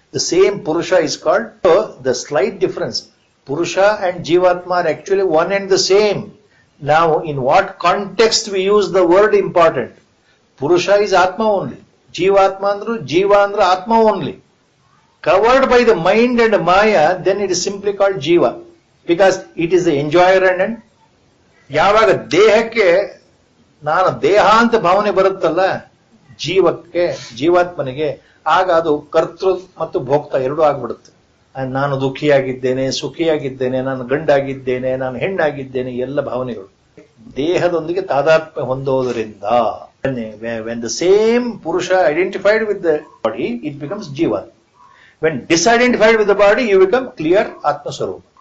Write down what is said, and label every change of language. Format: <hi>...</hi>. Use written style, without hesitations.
<en>The same Purusha is called. So the slight difference, Purusha and Jivatma are actually one and the same. Now in what context we use the word important. Purusha is Atma only. Jivatma andru Jiva andru Atma only. Covered by the mind and Maya, then it is simply called Jiva. Because it is the enjoyer and end.</en> <kn>ಯಾವಾಗ ದೇಹಕ್ಕೆ ನಾನು ದೇಹ ಅಂತ ಭಾವನೆ ಬರುತ್ತಲ್ಲ ಜೀವಕ್ಕೆ ಜೀವಾತ್ಮನಿಗೆ, ಆಗ ಅದು ಕರ್ತೃ ಮತ್ತು ಭೋಕ್ತ ಎರಡೂ ಆಗ್ಬಿಡುತ್ತೆ. ನಾನು ದುಃಖಿಯಾಗಿದ್ದೇನೆ, ಸುಖಿಯಾಗಿದ್ದೇನೆ, ನಾನು ಗಂಡಾಗಿದ್ದೇನೆ, ನಾನು ಹೆಣ್ಣಾಗಿದ್ದೇನೆ, ಎಲ್ಲ ಭಾವನೆಗಳು ದೇಹದೊಂದಿಗೆ ತಾದಾತ್ಮ್ಯ ಹೊಂದೋದರಿಂದ</kn> <en>when the same Purusha identified with the body, it becomes Jiva. When disidentified with the body, you become clear Atma Swarupa.</en>